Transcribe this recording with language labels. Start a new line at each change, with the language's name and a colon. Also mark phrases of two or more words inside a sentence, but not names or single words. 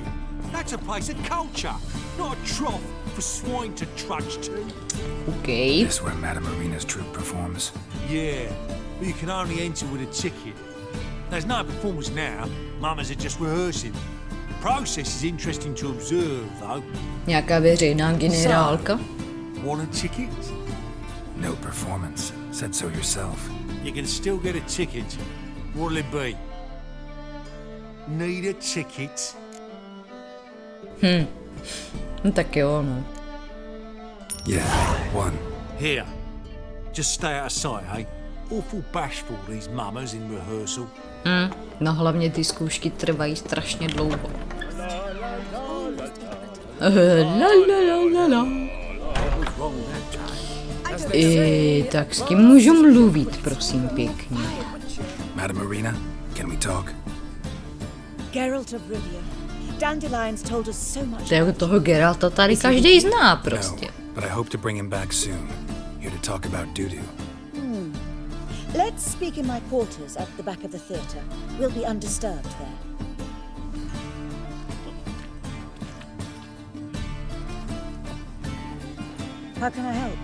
English: That's a place of culture, not a trough for swine to trudge to. OK. This where Madame Marina's troupe performs. Yeah, but you can only enter with a ticket. There's no performance now. Mamas are just rehearsing. The process is interesting to observe, though.
Czech: Nějaká veřejná generálka?
English: Want a ticket? No performance. Said so yourself. You can still get a ticket. What'll it be? Need a ticket?
Czech: No tak jo, no.
English: Yeah, one. Here. Just stay out of sight, eh? Awful bashful, these mamas in rehearsal.
Czech: No hlavně ty zkoušky trvají strašně dlouho. Tak s kým můžu mluvit, prosím pěkně?
English: Madame Marina, can we talk? Geralt of Rivia. Dandelions told us so much.
Czech: Toho Geralta tady každý zná prostě.
English: No, but I hope to bring him back soon. Here to talk about Dudu. Let's speak in my quarters at the back of the theatre. We'll be undisturbed there. How can I help?